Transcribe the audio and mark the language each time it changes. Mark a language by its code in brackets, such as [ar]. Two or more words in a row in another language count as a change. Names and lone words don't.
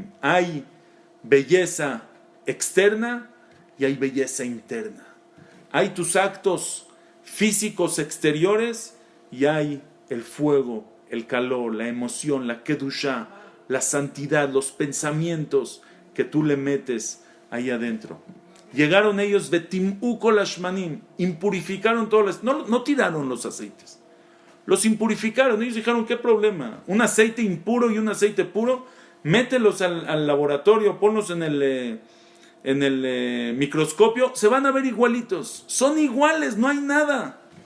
[es] Hay belleza externa y hay belleza interna. Hay tus actos físicos exteriores y hay el fuego, el calor, la emoción, la kedushá, la santidad, los pensamientos que tú le metes ahí adentro. Llegaron ellos [he] וטמאו כל השמנים, [es] impurificaron todos no tiraron los aceites, los impurificaron. Ellos dijeron, ¿qué problema? Un aceite impuro y un aceite puro, mételos al laboratorio, ponlos en el microscopio, se van a ver igualitos, son iguales, no hay nada.